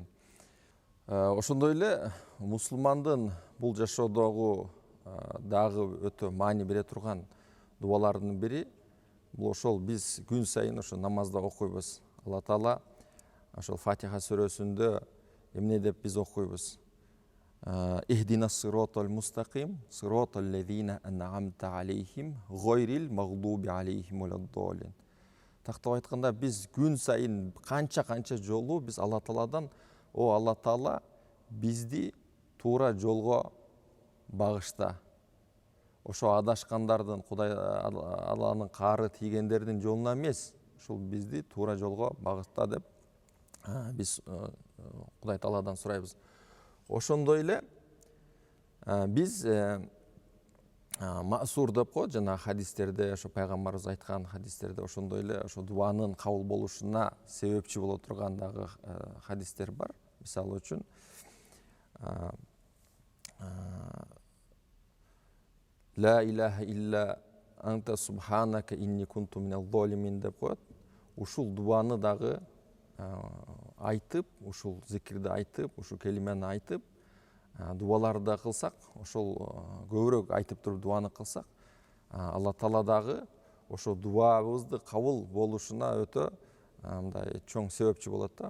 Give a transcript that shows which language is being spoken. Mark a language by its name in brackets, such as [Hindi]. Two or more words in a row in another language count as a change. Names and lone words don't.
[Kyrgyz] Ошондой эле мусулмандын бул жашоодогу дагы өтө маани бере турган дуалардын бири бул ошол биз күн сайын ошо намазда окуйбуз. Алла Таала ошол Фатиха сүрөсүндө эмне деп биз окуйбуз? [Arabic] اهدنا الصراط المستقيم، صراط الذين أنعمت عليهم، غير المغضوب عليهم ولا الضالين. [Kyrgyz] Тактап айтканда биз күн сайын канча жолу биз Алла Тааладан: "О Алла Таала, бизди туура жолго багышта. Ошо адашкандардын, Кудай Алланын каары тийгендердин жолуна эмес, ушул бизди туура жолго багышта" деп биз Кудай Тааладан сурайбыз. Ошондой эле биз маъсур деп коет, жана хадистерде, ошо пайгамбарыбыз айткан хадистерде ошондой эле ошо дуанын кабыл болушуна себепчи боло турган дагы хадистер бар. Мисалы үчүн [Arabic] لا إله إلا أنت سبحانك إني كنت من الظالمين [Kyrgyz] деп коет. Ушул дуаны дагы айтып, ушул зикирди айтып, ушул келимени айтып, дуаларды кылсак, ошол көбүрөөк айтып туруп дуаны кылсак, Алла Таала дагы ошо дуабызды кабыл болушуна өтө мындай чоң себепчи болот да.